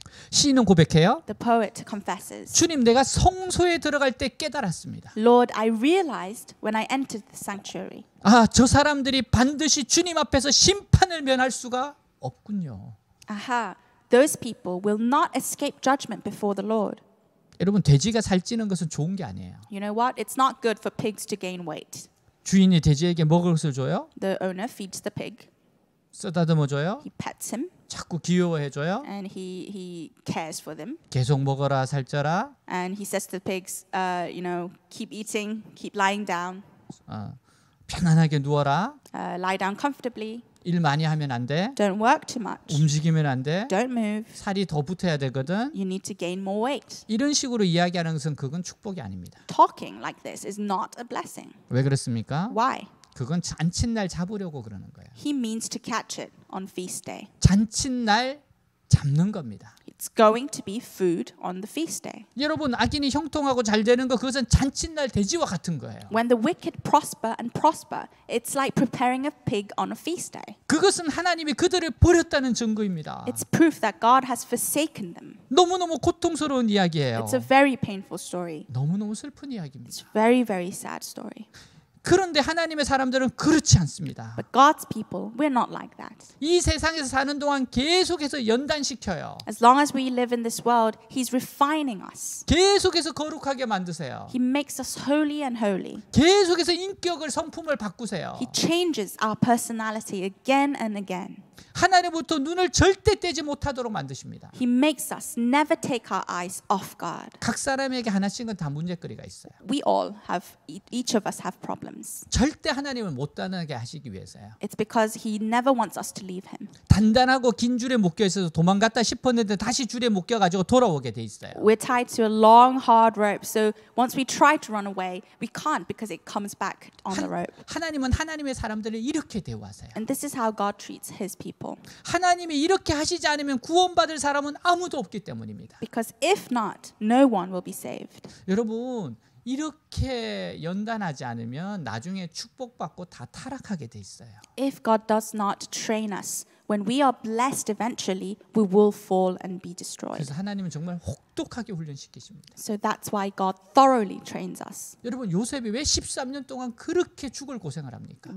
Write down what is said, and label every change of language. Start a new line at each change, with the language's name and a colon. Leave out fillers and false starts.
Korean: 시인은 고백해요.
English: The poet confesses,
Korean: 주님, 내가 성소에 들어갈 때 깨달았습니다.
English: Lord, I realized when I entered the sanctuary.
Korean: 저 사람들이 반드시 주님 앞에서 심판을 면할 수가 없군요.
English: Aha, those people will not escape judgment before the Lord.
Korean: 여러분 돼지가 살찌는 것은 좋은 게 아니에요.
English: You know what? It's not good for pigs to gain weight.
Korean: 주인이 돼지에게 먹을 것을 줘요.
English: The owner feeds the pig.
Korean: 쓰다듬어 줘요.
English: He pets him
Korean: 자꾸 귀여워해 줘요.
English: and he cares for them.
Korean: 계속 먹어라 살쪄라.
English: And he says to the pigs, keep eating, keep lying down,
Korean: 편안하게 누워라.
English: lie down comfortably.
Korean: 일 많이 하면 안 돼.
English: Don't work too much.
Korean: 움직이면 안 돼.
English: Don't move.
Korean: 살이 더 붙어야 되거든.
English: You need to gain more weight.
Korean: 이런 식으로 이야기하는 것은 그건 축복이 아닙니다.
English: Talking like this is not a blessing.
Korean: 왜 그렇습니까?
English: Why?
Korean: 그건 잔칫날 잡으려고 그러는 거예요.
English: He means to catch it on feast day.
Korean: 잔칫날 잡는 겁니다.
English: It's going to be food on the feast day.
Korean: 여러분 악인이 형통하고 잘 되는 거 그것은 잔칫날 돼지와 같은 거예요.
English: When the wicked prosper, it's like preparing a pig on a feast day.
Korean: 그것은 하나님이 그들을 버렸다는 증거입니다.
English: It's proof that God has forsaken them.
Korean: 너무너무 고통스러운 이야기예요.
English: It's a very painful story.
Korean: 너무너무 슬픈 이야기입니다.
English: It's a very, very sad story.
Korean: 그런데 하나님의 사람들은 그렇지 않습니다.
English: But God's people, we're not like that.
Korean: 이 세상에서 사는 동안 계속해서 연단시켜요.
English: As long as we live in this world, He's refining us.
Korean: 계속해서 거룩하게 만드세요.
English: He makes us holy and holy.
Korean: 계속해서 인격을 성품을 바꾸세요.
English: He changes our personality again and again.
Korean: 하나님부터 눈을 절대 떼지 못하도록 만드십니다.
English: He makes us never take our eyes off God.
Korean: 각 사람에게 하나씩은 다 문제거리가 있어요.
English: We all have, each of us have problems.
Korean: 절대 하나님을 못 떠나게 하시기 위해서요.
English: It's because He never wants us to leave Him.
Korean: 단단하고 긴 줄에 묶여 있어서 도망갔다 싶었는데 다시 줄에 묶여 가지고 돌아오게 돼 있어요.
English: We're tied to a long, hard rope. So once we try to run away, we can't because it comes back on the rope.
Korean: 하나님은 하나님의 사람들을 이렇게 대우하세요.
English: And this is how God treats His people.
Korean: 하나님이 이렇게 하시지 않으면 구원받을 사람은 아무도 없기 때문입니다.
English: Because if not, no one will be saved.
Korean: 여러분, 이렇게 연단하지 않으면 나중에 축복받고 다 타락하게 돼 있어요.
English: If God does not train us, when we are blessed eventually, we will fall and be destroyed.
Korean: 그래서 하나님은 정말 혹독하게 훈련시키십니다.
English: So that's why God thoroughly trains us.
Korean: 여러분, 요셉이 왜 13년 동안 그렇게 죽을 고생을 합니까?